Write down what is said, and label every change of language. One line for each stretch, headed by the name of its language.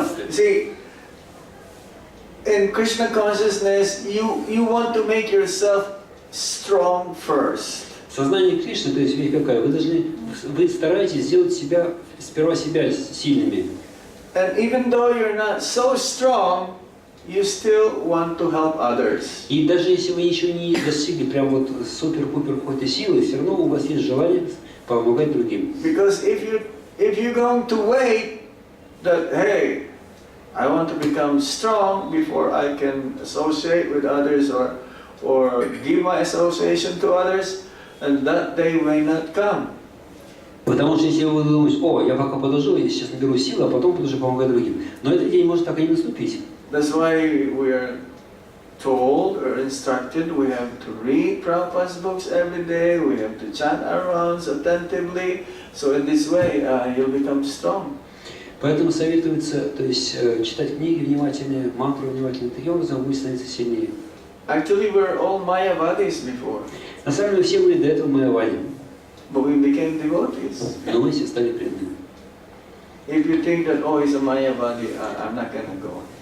English: See, in Krishna consciousness, you want to make yourself strong first.
Russian: Сознание Кришны, то есть вещь какая? Вы стараетесь сделать сперва себя сильными.
English: And even though you're not so strong, you still want to help others.
Russian: И даже если вы еще не достигли прям вот супер-пупер какой-то силы, все равно у вас есть желание помогать другим.
English: Because if you're going to wait that, hey, I want to become strong before I can associate with others or give my association to others, and that day may not come.
Russian: Потому что если вы думаете, я пока подожду, я сейчас наберу силы, а потом буду уже помогать другим. Но этот день может так и не наступить.
English: That's why we are told or instructed we have to read Prabhupada's books every day, we have to chant our rounds attentively, so in this way you'll become strong.
Russian: Поэтому советуется, то есть читать книги внимательнее, мантру внимательнее, таким образом вы становитесь сильнее.
English: Actually, we were all Mayavadis before.
Russian: На самом деле все были до этого Майявади.
English: But we became devotees.
Russian: Но мы все стали преданными.
English: If you think that, he's a Mayavadi, I'm not going to go.